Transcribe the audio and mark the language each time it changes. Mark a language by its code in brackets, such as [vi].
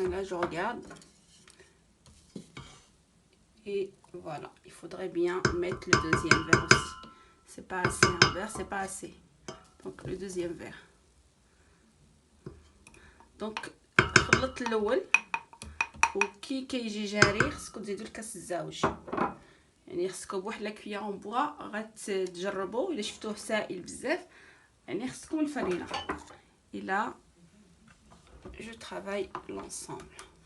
[fr] Je regarde et voilà, il faudrait bien mettre le deuxième verre aussi. C'est pas assez, un verre c'est pas assez, donc le deuxième verre. [ar] Donc خلطت الاول وكي كيجي جاري خصكم تزيدوا الكاس الزاوج، يعني خصكم بواحد لا كويير بوا غتجربوا الا شفتوه سائل بزاف، يعني خصكم الفرينه. [fr] Et là je travaille l'ensemble.